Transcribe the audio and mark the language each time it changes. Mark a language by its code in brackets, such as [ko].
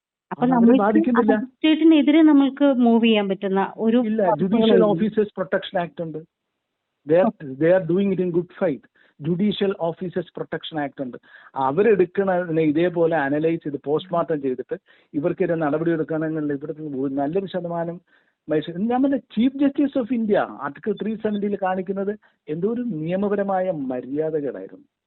[ml] അപ്പൊ മജിസ്ട്രേറ്റിനെതിരെ നമ്മൾക്ക് മൂവ് ചെയ്യാൻ പറ്റുന്ന ഒരു [en] Judicial officers protection act ഉണ്ട്. They are doing it in good faith. [ml] Judicial officers protection act ഉണ്ട്. അവരെടുക്കണതിനെ ഇതേപോലെ അനലൈസ് ചെയ്ത് പോസ്റ്റ്മോർട്ടം ചെയ്തിട്ട് ഇവർക്കെതിരെ നടപടി എടുക്കണമെങ്കിൽ ഇവിടുത്തെ നല്ലൊരു ശതമാനം ഞാൻ പറഞ്ഞ chief justice of India article 370 കാണിക്കുന്നത് എന്തോ ഒരു നിയമപരമായ മര്യാദകളായിരുന്നു.